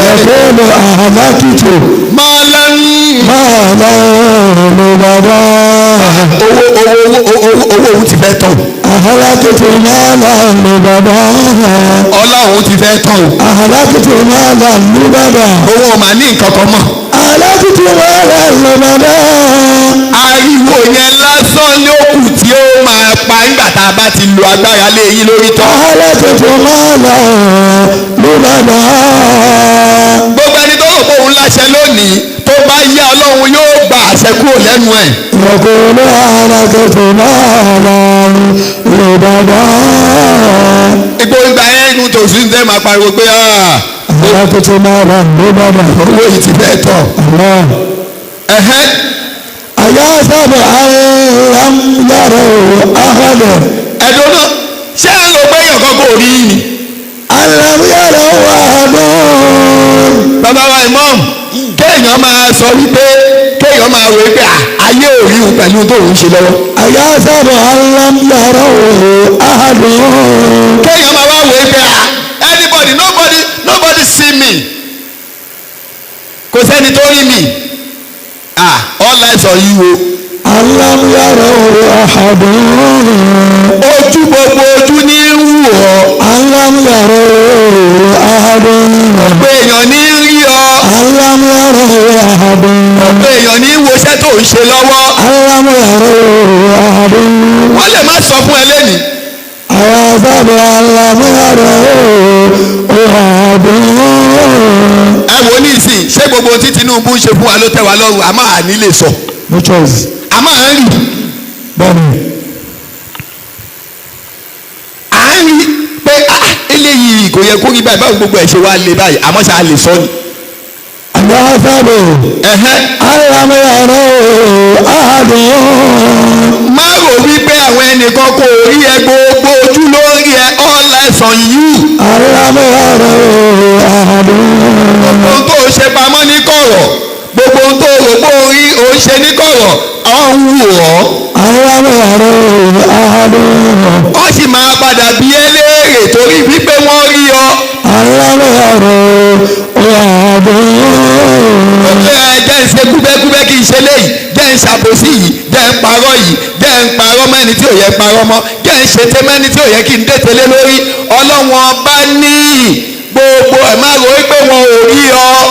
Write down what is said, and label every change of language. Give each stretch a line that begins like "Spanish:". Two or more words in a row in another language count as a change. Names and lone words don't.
Arabic: يقول أهلكت مالا لبدا
Yoruba: owó òun ti fẹ́ tán.
Arabic: أهلكت مالا لبدا
Yoruba: ọlá òun ti fẹ́ tán.
Arabic: أهلكت مالا لبدا
Yoruba: owó ò máa ní nǹkan kan mọ́.
Arabic: أهلكت مالا لبدا.
Yoruba: ariwo yẹn lásán ló kù tí ó máa pa nígbà tá a bá ti lo agbára lé yín lórí tán.
Arabic: أهلكت مالا لبدا.
Yoruba: gbogbo ẹni tó rò pé òun láṣẹ lónìí tó bá yá ọlọ́run yóò gba àṣẹ kúrò lẹ́nu ẹ̀.
Arabic: يقول أهلكت مالا لبدا.
Yoruba: ipò ìgbà yẹn inú tòṣù ń tẹ́ máa pariwo pé
Arabic: أهلكت مالا لبدا.
Yoruba: owó yìí ti fẹ́ tán.
Arabic: أيحسب أن لم يره أحد.
Yoruba: ẹ̀dùn náà ṣé ẹ rò pé èèyàn kan kò rí i ni.
Arabic: أن لم يره أحد.
Yoruba: bàbá wa imam kéèyàn máa sọ wípé kéèyàn máa wò pé ayé ò rí òun pẹ̀lú tó òun ṣe lọ́wọ́.
Arabic: أيحسب أن لم يره أحد.
Yoruba: kéèyàn máa wá wò pé
English: anybody nobody see me
Yoruba: kò sẹ́ni tó rí mi
English: all eyes on you
Yoruba: o.
Arabic: أن لم يره أحد.
Yoruba: ojú gbogbo ojú ní wù ọ́.
Arabic: أن لم يره أحد.
Yoruba: ọ̀pọ̀ èèyàn ní rí ọ.
Arabic: أن لم يره أحد.
Yoruba: ọ̀pọ̀ èèyàn ní woṣẹ́ tó ń ṣe lọ́wọ́.
Arabic: أن لم يره أحد.
Yoruba: wọ́n lè má sọ fún ẹ lẹ́nìí.
Arabic: أيحسب أن لم يره أحد.
Yoruba: ẹ wò ní ìsìn ṣé gbogbo tí Tinubu ń ṣe fún wa ló tẹ́ wa lọ́rùn àmọ́ àní lè sọ.
English: No choice.
Yoruba: àmọ́ à ń rí. Bẹ́ẹ̀ni. à ń rí pé eléyìí kò yẹ kó rí báyìí báwo gbogbo ẹ̀ ṣe wá lé báyìí àmọ́ ṣáà lè sọ ni.
Arabic: أيحسب أن لم يره أحد.
Yoruba: má rò wípé àwọn ẹnìkan kò rí ẹ gbogbo ojú ló ń rí ẹ
English: all eyes on you.
Arabic: أن لم يره أحد.
Yoruba: gbogbo ohun tó ṣe pamọ́ ní kọ̀rọ̀ gbogbo ohun tó rò pé ó ń ṣe ní kọ̀rọ̀ àwọn ń wù ọ́.
Arabic: أن لم يره أحد.
Yoruba: wọ́n sì máa padà bí ẹ léèrè torí wípé wọ́n rí ọ.
Arabic: أن لم يره أحد.
Yoruba: jẹ́ ń ṣe kúbẹ́kúbẹ́ kí n ṣe léyìí jẹ́ ń ṣàbòsí yìí jẹ́ ń parọ́ yìí jẹ́ ń parọ́ mẹ́ni tí ò yẹ parọ́ mọ́ jẹ́ ń ṣètè mẹ́ni tí ò yẹ kí n dẹ́tẹ̀lé lórí ọlọ́wọ́n bá ní gbogbo ẹ̀ máa rò wípé wọn ò rí ọ.